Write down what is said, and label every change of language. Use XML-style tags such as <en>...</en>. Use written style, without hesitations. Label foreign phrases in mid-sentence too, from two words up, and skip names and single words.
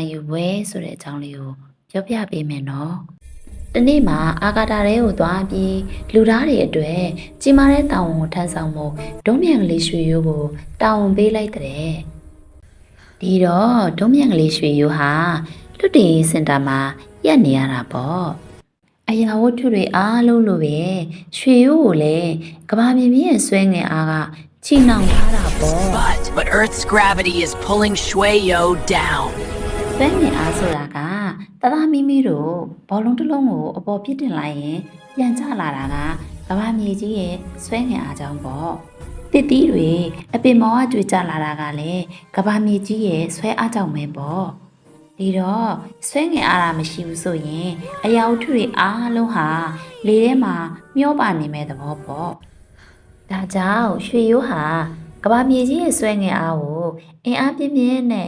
<my>ယူပွဲဆိုတဲ့အကြောင်းလေးကိုပြောပြပေးမယ်နော်။ဒီနေ့မှာအာကာသထဲကိုသွားပြီးလူသားတွေအတွက်ကြီးမားတဲ့တာဝန်ကိုထမ်းဆောင်ဖို့ဒုံးမြန်ကလေးရွှေရိုးကိုတာဝန်ပေးလိုက်တဲ့။ဒီတော့ဒုံးမြန်ကလေးရွှေရိုးဟာလွတ်တည်စင်တာမှာရပ်နေရတာပေါ့။အရာဝတ္ထုတွေအားလုံးလိုပဲရွှေရိုးကိုလည်းကမ္ဘာမြေကြီးရဲ့ဆွဲငင်အားကချီနှောင်ထားတာပေါ့</my> <en>But Earth's gravity is pulling Shueyo down.</en> <my>ဆွဲငင်အားဆိုတာကတသားမိမိတို့ဘောလုံးတစ်လုံးကိုအပေါ်ပြစ်တင်လိုက်ရင်ပြန်ကျလာတာကကမ္ဘာမြေကြီးရဲ့ဆွဲငင်အားကြောင့်ပေါ့တစ်တီးတွေအပင်မောကကြွေကျလာတာကလည်းကမ္ဘာမြေကြီးရဲ့ဆွဲအားကြောင့်ပဲပေါ့ဒီတော့ဆွဲငင်အားတာမရှိဘူးဆိုရင်အရာဝတ္ထုတွေအားလုံးဟာလေထဲမှာမျောပါနေမဲ့သဘောပေါ့ဒါကြောင့်ရွှေရိုးဟာကမ္ဘာမြေကြီးရဲ့ဆွဲငင်အားကိုအင်အားပြင်းပြင်းနဲ့</my>